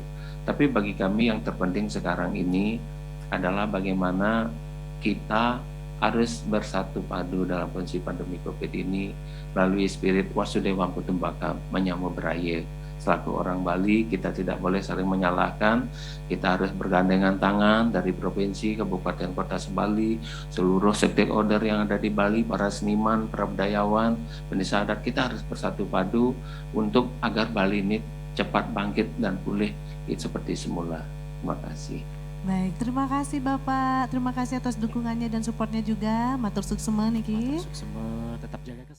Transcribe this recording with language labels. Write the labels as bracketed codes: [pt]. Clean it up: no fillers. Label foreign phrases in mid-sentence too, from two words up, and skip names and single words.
[id] Tapi bagi kami yang terpenting sekarang ini adalah bagaimana kita harus bersatu padu dalam kondisi pandemi COVID ini melalui spirit [sa] Wasudewa Kutumbaka [id] menyambut beraya. Selaku orang Bali, kita tidak boleh saling menyalahkan. Kita harus bergandengan tangan dari provinsi, kabupaten, kota sebali, seluruh stakeholder yang ada di Bali, para seniman, para budayawan, pendesa adat. Kita harus bersatu padu untuk agar Bali ini cepat bangkit dan pulih seperti semula. Terima kasih. Baik, terima kasih Bapak. Terima kasih atas dukungannya dan supportnya juga. [ban] Matur suksema niki. Matur suksema, [id] tetap jaga kesehatan.